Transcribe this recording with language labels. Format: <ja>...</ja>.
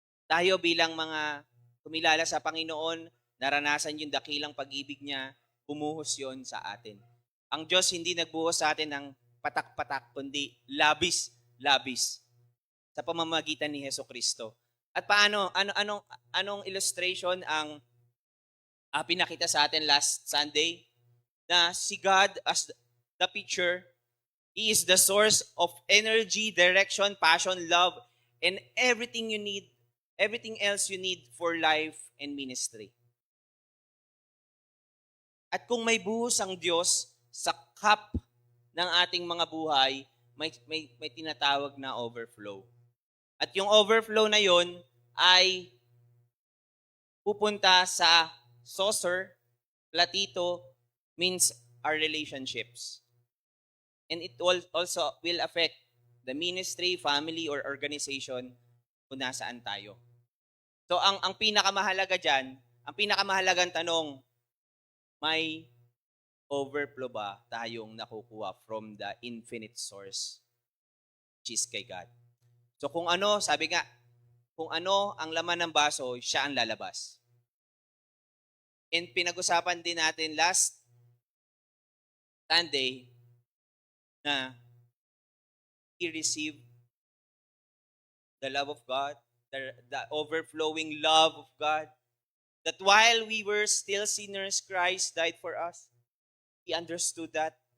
<tl>Tayo bilang mga kumilala sa Panginoon, naranasan yung dakilang pag-ibig niya, bumuhos yon sa atin. Ang Diyos hindi nagbuhos sa atin ng patak-patak, kundi labis sa pamamagitan ni Hesukristo. At anong illustration ang pinakita sa atin</tl> <en>last Sunday?</en> <tl>Na si</tl> <en>God as the picture, He is the source of energy, direction, passion, love, and everything else you need for life and ministry.</en> <tl>At kung may buhos ang Diyos sa cup ng ating mga buhay, may tinatawag na overflow. At yung overflow na yon ay pupunta sa saucer, platito,</tl> <en>means our relationships. And it also will affect the ministry, family, or organization</en> <tl>kung nasaan tayo. So ang pinakamahalaga dyan, ang pinakamahalagang tanong, may overflow ba tayong nakukuha</tl> <en>from the infinite source, which is</en> <tl>kay God? So sabi nga, kung ano ang laman ng baso, siya ang lalabas.</tl> <en>And</en> <tl>pinag-usapan din natin</tl> <en>last Sunday na we received the love of God, the overflowing love of God, that while we were still sinners, Christ died for us. He understood that.</en>